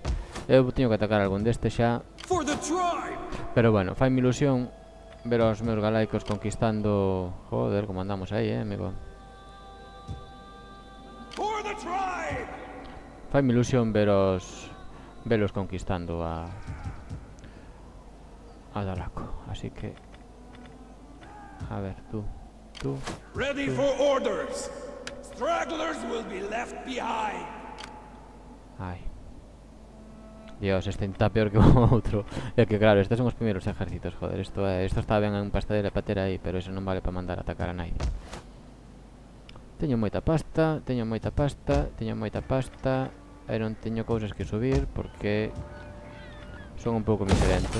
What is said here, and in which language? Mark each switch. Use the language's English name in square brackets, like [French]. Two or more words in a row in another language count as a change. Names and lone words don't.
[Galician] Eu teño que atacar algún destes xa. Pero bueno, faime ilusión ver os meus galaicos conquistando. Joder, como andamos aí, amigo. Faime ilusión velos conquistando a Dalaco. Así que a ver, tú. [English] Ready for orders. Stragglers will be left behind. [Galician] Ai. Dios, este está peor que o outro. É que claro, estes son os primeiros ejércitos, joder. Isto está ben en pasta de patera aí, pero eso non vale para mandar a atacar a nadie. Teño moita pasta. E non teño cousas que subir porque son un pouco miserento.